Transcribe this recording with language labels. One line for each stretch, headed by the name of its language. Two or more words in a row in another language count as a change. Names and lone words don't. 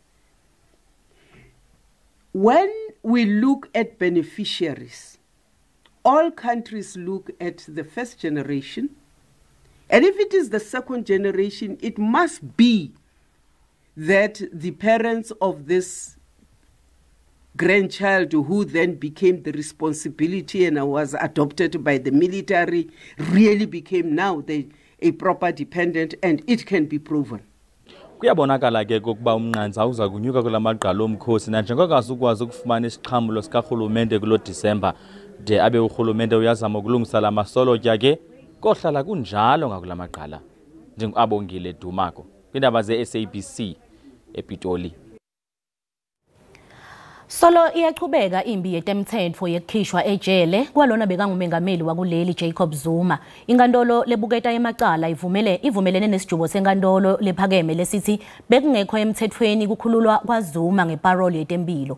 English: When we look at beneficiaries, all countries look at the first generation, and if it is the second generation, it must be that the parents of this grandchild who then became the responsibility and was adopted by the military really became now a proper dependent, and it can be proven.
Xhosa: Kuyabonakala ke ukuba umnqanza uza kunyuka kulamagqalo omkhosi nanjengoko ukwazi ukufumana isiqhambulo sikarhulumente kulo December de abe urhulumente uyazama ukulungisa la masolotya ke kohlala kunjalo ngakulamagqala. Njengabongile Dumako kwindaba ze-SABC ePitoli.
Swati: Solo iyachubeka imbi yetemthetho yekukhishwa ejele kwalona bekangumengameli wakuleli Jacob Zuma. Inkantolo lebuketa emacala ivumelene nesijubo senkantolo lephakeme lesithi bekungekho emthethweni kukhululwa kwaZuma ngeparole yetempilo.